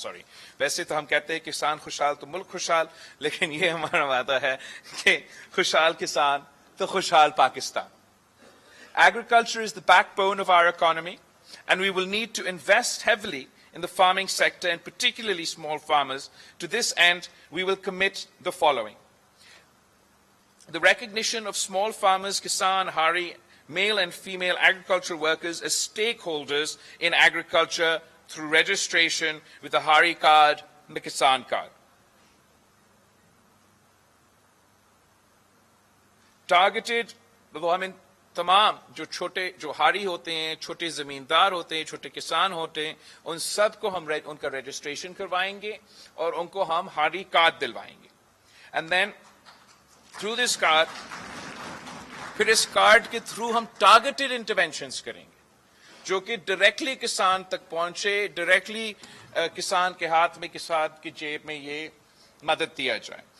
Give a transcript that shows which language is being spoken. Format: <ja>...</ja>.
<ur>Sorry, ویسے تو ہم کہتے ہیں کسان خوشحال تو ملک خوشحال، لیکن یہ ہمارا وعدہ ہے کہ خوشحال کسان تو خوشحال Pakistan.</ur> <en>Agriculture is the backbone of our economy, and we will need to invest heavily in the farming sector, and particularly small farmers. To this end, we will commit the following: the recognition of small farmers, Kisan, Hari, male and female agricultural workers as stakeholders in agriculture through registration with the Hari card and the Kisan card.</en> <ur>Targeted, وہ ہم تمام جو ہاری ہوتے ہیں، چھوٹے زمیندار ہوتے ہیں، چھوٹے کسان ہوتے ہیں، ان سب کو ہم ان کا رجسٹریشن کروائیں گے اور ان کو ہم ہاری کارڈ دلوائیں گے.</ur> <en>and then through this card,</en> <ur>پھر اس کارڈ کے تھرو ہم ٹارگیٹڈ انٹرونشنز کریں گے جو کہ ڈائریکٹلی کسان تک پہنچے، ڈائریکٹلی کسان کے ہاتھ میں، کسان کی جیب میں یہ مدد دیا جائے.</ur>